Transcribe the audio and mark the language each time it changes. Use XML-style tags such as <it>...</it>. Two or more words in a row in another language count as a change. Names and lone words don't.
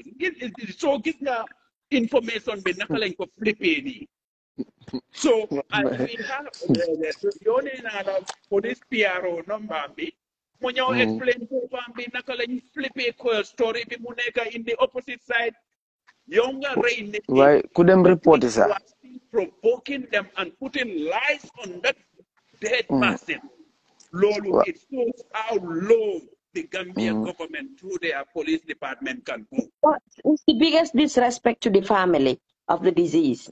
<wo>So gis nga information bi naka lañ ko flippé nii.</wo> <en>So we have</en> <wo>yónnee naa la police PRO number bi mu ñëw explain boppam bi naka lañ flippé ko story bi mu nekk</wo> <en>in the opposite side.</en> <wo>Yow nga rey nit ñi. Why could them report it, sir? Provoking them and putting lies on that dead person. Lolo, it shows how low the Gambian government through their police department can go. What is the biggest disrespect to the family of the disease?</wo>